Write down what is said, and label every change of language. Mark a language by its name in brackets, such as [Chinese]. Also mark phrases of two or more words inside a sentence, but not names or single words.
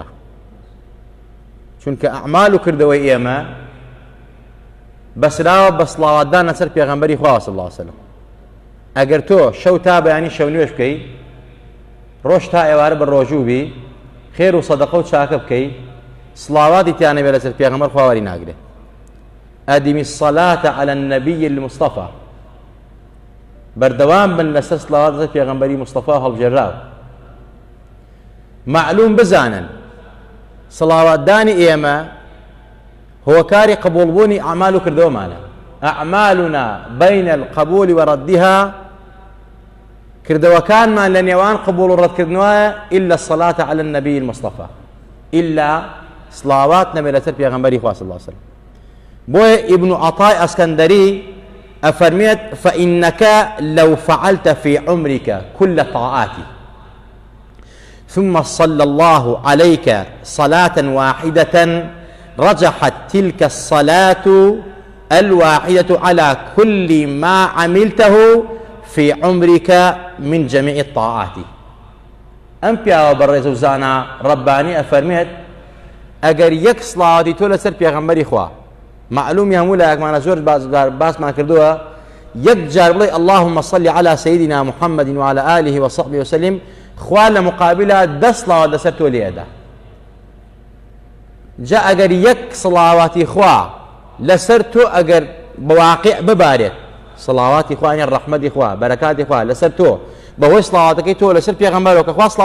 [Central Kurdish] چونکە ئەعمال و کردەوەی ئێمە بەسراوە بە سڵاواتدان لەسەر پێغەمبەری خوا [Arabic] صلی الله علیه وسلم. [Central Kurdish] ئەگەر تۆ شەو تا بەیانی شەو نوێژ بکەی، ڕۆژ تا ئێوارە بە ڕۆژوو بی، خێر و سەدەقە و چاکە بکەی، سڵاواتی تیانە بێ لەسەر پێغەمبەر خوا وەری ناگرێت. [Arabic] ئەدیمی الصلاة على النبي المصطفى، [Central Kurdish] بەردەوام بن لەسەر سڵاوات لەسەر پێغەمبەری مستەفا هەڵبژێراو. معلوم بزانن سڵاواتدانی ئێمە هۆکاری قبوڵبوونی ئەعمال و کردەوەمانە. [Arabic] ئەعمالنا بین القبول وردها، [Central Kurdish] کردەوەکانمان لە نێوان قبول و ڕەتکردنەوەیە [Arabic] إلا الصلاة على النبي المصطفى، [Central Kurdish] إلا سڵاوات نەبێت لەسەر پێغەمبەری خوا [Arabic] صلی الله علیه وسلم. [Central Kurdish] بۆیە ئیبن عەطای ئەسکەندەری ئەفەرمێت [Arabic] فإنك لو فعلت في عمرك كل طاعاتي ثم صلى الله عليك صلاة واحدة رجحت تلك الصلاة الواحدة على كل ما عملته في عمرك من جميع الطاعات. [Central Kurdish] ئەم پیاوە بەڕێز و زانا ڕەبانی ئەفەرمێت ئەگەر یەک سڵاواتی تۆ لەسەر پێغەمبەری خوا، معلومی هەموو لایەکمانە زۆر باسمان کردووە، یەک جار بڵێ [Arabic] اللهم صل على سيدنا محمد وعلى آله وصحبه وسلم، [Central Kurdish] خوا لە مقابلە 10 سڵاوات لەسەر تۆ لێدە. جا ئەگەر یەک سڵاواتی خوا لەسەر تۆ ئەگەر بەواقع ببارێت، سڵاواتی خوا یان ڕەحمەتی خوا، بەرەکاتی خوا لەسەر تۆ بەهۆی سڵاواتەکەی تۆ لەسەر پێغەمبەرەوە کە خوا